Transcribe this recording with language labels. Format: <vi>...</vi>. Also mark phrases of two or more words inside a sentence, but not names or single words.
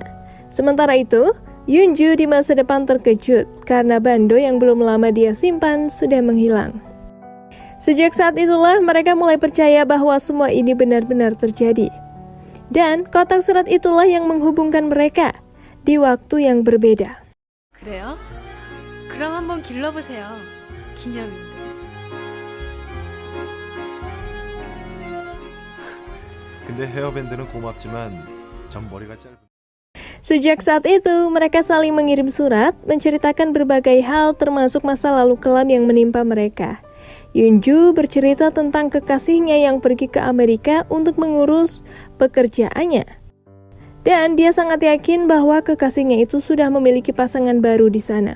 <id>Sementara itu, Yoonju di masa depan terkejut karena bando yang belum lama dia simpan sudah menghilang. Sejak saat itulah mereka mulai percaya bahwa semua ini benar-benar terjadi. Dan kotak surat itulah yang menghubungkan mereka di waktu yang berbeda.</id> <ko>그래요? 그럼 한번 길러보세요. 기념인데. 근데 헤어밴드는 고맙지만 전 머리가 짧은.</ko> <id>Sejak saat itu, mereka saling mengirim surat, menceritakan berbagai hal termasuk masa lalu kelam yang menimpa mereka. Yoonju bercerita tentang kekasihnya yang pergi ke Amerika untuk mengurus pekerjaannya. Dan dia sangat yakin bahwa kekasihnya itu sudah memiliki pasangan baru di sana.</id>